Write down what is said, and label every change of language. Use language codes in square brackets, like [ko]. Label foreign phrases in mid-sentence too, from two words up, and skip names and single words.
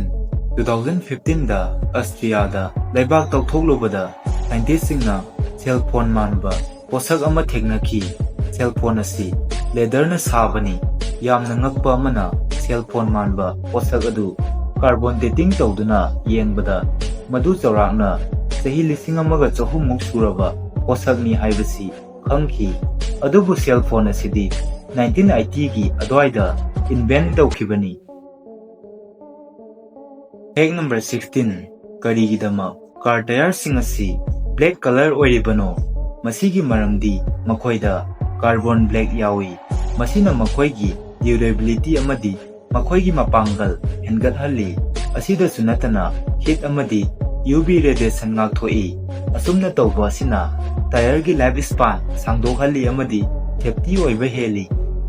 [mni] 2015 da Austria da laibak tawthoklubada scientist singna [en] cell phone [mni] manba posak ama theknaki [en] cell phone [mni] asi leather na sabani yamna ngakpa amana [en] cell phone [mni] manba posak adu [en] carbon dating [mni] tawduna yengbada madu chawrakna sahi lising amaga chahumuk suraba posak ni haibasi khangki adubu [en] cell phone [mni] asidi 1980 gi adwaida invent tawkhibani. [en] Fact number 16. [mni] Karigidama [en] car tire [mni] sing asi [en] black color [mni] oiribano masigi maramdi makoida [en] carbon black [mni] yawi masina makoigi durability amadi makoigi mapangal hengat halli asida sunatana heat amadi [en] UV radiation [mni] ngakthoi asumna tawba sina tire gi [en] life span [mni] sangdok halli amadi safety oiba heli.